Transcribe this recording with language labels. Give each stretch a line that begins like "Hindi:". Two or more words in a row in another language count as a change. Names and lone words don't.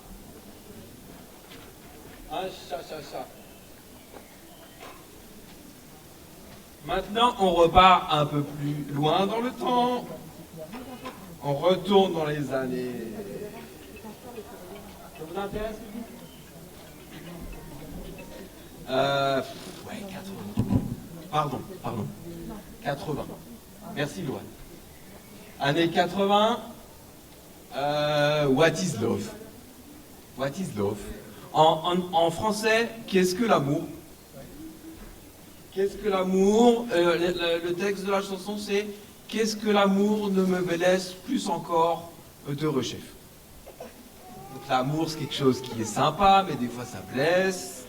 French: Un cha-cha-cha. Maintenant, on repart un peu plus loin dans le temps. On retourne dans les années. Ça vous intéresse? Ouais, 80. Pardon. 80. Merci, Loane. Années 80.
English: What is love? What is love?
French: En français, qu'est-ce que l'amour? Qu'est-ce que l'amour? Le texte de la chanson, c'est qu'est-ce que l'amour ne me laisse plus encore d'heureux chef. Donc l'amour, c'est quelque chose qui est sympa, mais des fois ça blesse.